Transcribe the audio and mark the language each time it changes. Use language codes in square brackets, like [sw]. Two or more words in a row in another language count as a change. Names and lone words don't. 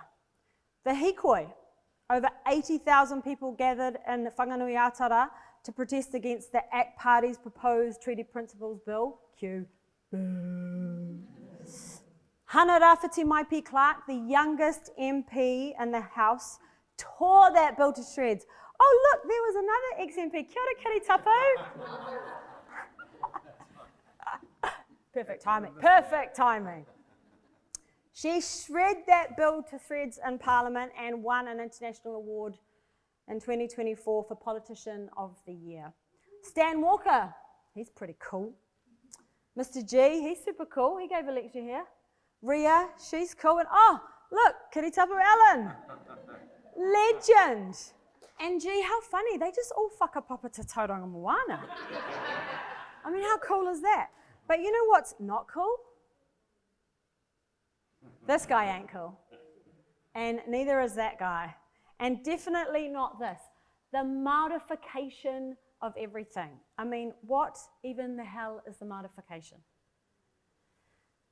[en] The Hikoi, over 80,000 people gathered in Whanganui Atara to protest against the ACT Party's proposed Treaty Principles Bill, Q. Hana Rafiti Maipi Clark, the youngest MP in the House, tore that bill to shreds. Oh look, there was another ex-MP, [mi] kia ora kiri tapu. [en] Perfect timing. She shredded that bill to shreds in Parliament and won an international award in 2024 for Politician of the Year. Stan Walker, he's pretty cool. Mr. G, he's super cool. He gave a lecture here. Ria, she's cool. And oh, look, Kiritapu Allen, legend. And gee, how funny, they just all [mi] whakapapa te tauranga moana. [en] I mean, how cool is that? But you know what's not cool? This guy ain't cool. And neither is that guy. And definitely not this. The Māorification of everything. I mean, what even the hell is the Māorification?